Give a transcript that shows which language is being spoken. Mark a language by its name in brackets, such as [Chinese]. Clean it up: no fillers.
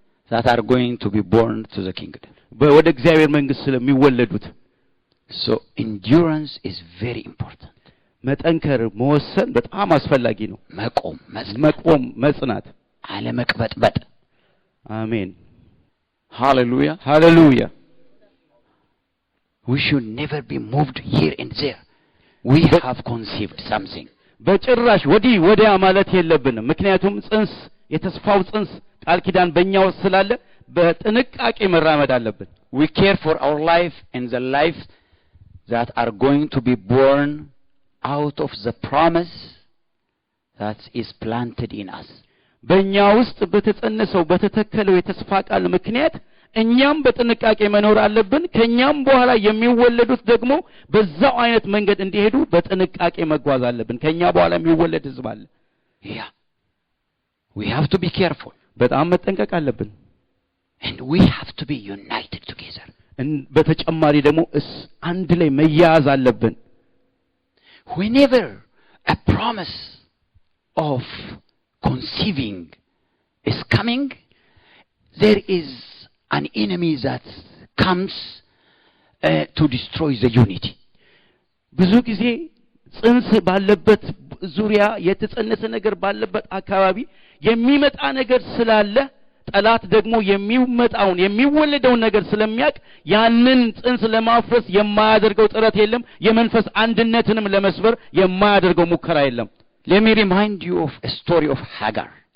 [English] that are going to be born to the kingdom [Amharic] ወደ እግዚአብሔር መንግስት ስለሚወለዱት [English] so endurance is very important [Amharic] መጠንከር መወሰን በጣም አስፈላጊ ነው መቆም መጽናት አለመቅበጥበጥ አሜን [English] hallelujah we should never be moved here and there we have conceived something [Amharic] በጭራሽ ወዲያ ማለት የለብንም ምክንያቱም ጽንስ የተስፋው ጽንስ ቃል ኪዳን በእኛው ስላለ በጥንቃቄ መራመድ አለብን [English] we care for our life and the life that are going to be born out of the promise that is planted in us [Amharic] በእኛ ውስጥ በተጸነሰው በተተከለው የተስፋ ቃል ምክንያት እኛም በጥንቃቄ መኖር አለብን ከኛም በኋላ የሚወለዱት ደግሞ በዛው አይነት መንገድ እንዲሄዱ በጥንቃቄ መጓዝ አለብን ከኛ በኋላ የሚወለድ ህዝብ አለ [English] yeah we have to be careful [Amharic] በጣም መጠንቀቅ አለብን [English] and we have to be united together [Amharic] በተጨማሪ ደግሞ አንድ ላይ መያያዝ አለብን። [English] Whenever a promise of conceiving is coming, there is an enemy that comes to destroy the unity. [Amharic] ብዙ ጊዜ ጽንስ ባለበት ዙሪያ የተጸነሰ ነገር ባለበት አካባቢ የሚመጣ ነገር ስላለ ጠላት ደግሞ የሚወለደውን ነገር ስለሚያውቅ ያንን ጽንስ ለማፍረስ የማያደርገው ጥረት የለም። የመንፈስ አንድነትንም ለመስበር የማያደርገው ሙከራ የለም። [English] Let me remind you of a story of Hagar.